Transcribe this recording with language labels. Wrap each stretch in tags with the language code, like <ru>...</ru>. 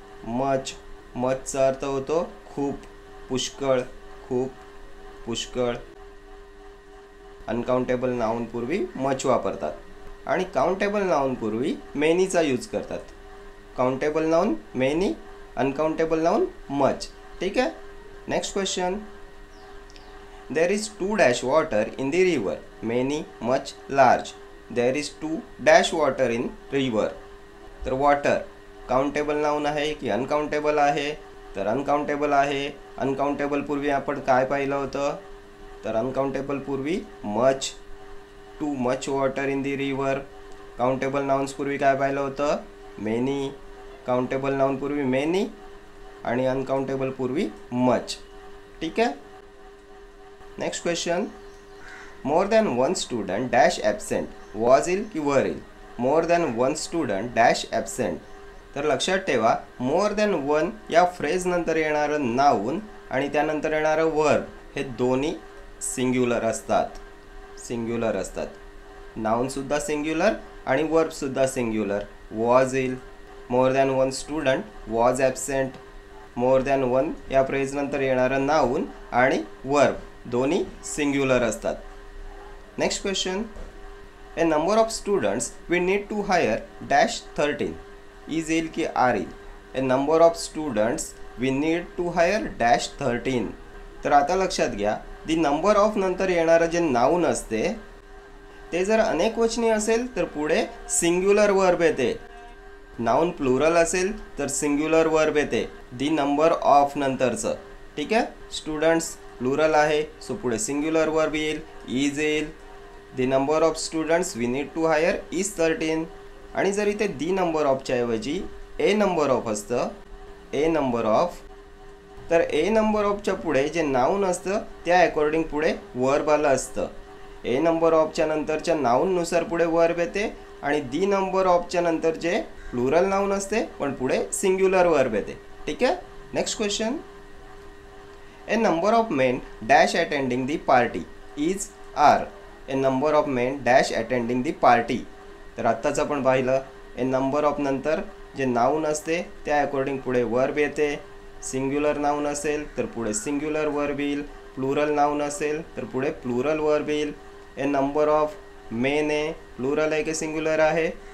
<mr>Much, मचचा अर्थ होतो खूप, पुष्कळ, खूप, पुष्कळ. अनकाउंटेबल नाऊन पूर्वी मच वापरतात आणि काउंटेबल नाऊन पूर्वी मेनीचा यूज करतात. Countable noun many, uncountable noun much. ठीक आहे.</mr> <en>Next question, there is too dash water in the river, many, much, large. There is too dash water in river.</en> <mr>तर water countable noun आहे की uncountable आहे? तर uncountable आहे. Uncountable पूर्वी आपण काय पाहिलं होतं?</mr> <en>तर अनकाउंटेबल पूर्वी much, too much water in the river.</en> <mr>Countable nouns पूर्वी काय पाहिलं होतं? मेनी. काउंटेबल नाउन पूर्वी मेनी आणि अनकाउंटेबल पूर्वी मच. ठीक आहे.</mr> <en>next question, more than one student dash absent,</en> <mr>was येईल की वर येईल?</mr> <en>More than one student dash absent.</en> <mr>तर लक्षात ठेवा मोर दॅन वन या फ्रेज नंतर येणारं नाऊन आणि त्यानंतर येणारं वर्ब हे दोन्ही सिंग्युलर असतात, सिंग्युलर असतात. नाऊनसुद्धा सिंग्युलर आणि वर्बसुद्धा सिंग्युलर. वॉज येईल,</mr> <en>More than one student was absent.</en> <mr>More than one या फ्रेजनंतर येणारं नाऊन आणि वर्ब दोन्ही सिंग्युलर असतात.</mr> <en>Next question, a number of students we need to hire dash 13.</en> <mr>Is येईल की आर येईल?</mr> <en>A number of students we need to hire dash 13.</en> <mr>तर आता लक्षात घ्या, दी नंबर ऑफ नंतर येणारं जे नाऊन असते ते जर अनेकवचनी असेल तर पुढे सिंग्युलर वर्ब येते. नाऊन प्लुरल असेल तर सिंग्युलर वर्ब येते दी नंबर ऑफ नंतरचं. ठीक आहे. स्टुडंट्स प्लुरल आहे, सो पुढे सिंग्युलर वर्ब येईल, इज येईल.</mr> <en>The number of students we need to hire is 13.</en> <mr>आणि जर इथे दी नंबर ऑफच्या ऐवजी ए नंबर ऑफ असतं, ए नंबर ऑफ, तर ए नंबर ऑफच्या पुढे जे नाऊन असतं त्या अकॉर्डिंग पुढे वर्ब आलं असतं. ए नंबर ऑफच्या नंतरच्या नाऊननुसार पुढे वर्ब येते आणि दी नंबर ऑफच्या नंतर जे प्लुरल नाऊन असते पण पुढे सिंग्युलर वर्ब येते. ठीक आहे.</mr> <en>Next question, a number of men dash attending the party is are. A number of men dash attending the party.</en> <mr>तर आत्ताच आपण पाहिलं ए नंबर ऑफ नंतर जे नाऊन असते त्या अकॉर्डिंग पुढे वर्ब येते. सिंग्युलर नाऊन असेल तर पुढे सिंग्युलर वर्ब येईल. प्लुरल नाऊन असेल तर पुढे प्लुरल वर्ब येईल. ए नंबर ऑफ मेन आहे, प्लुरल आहे की सिंग्युलर आहे?</mr>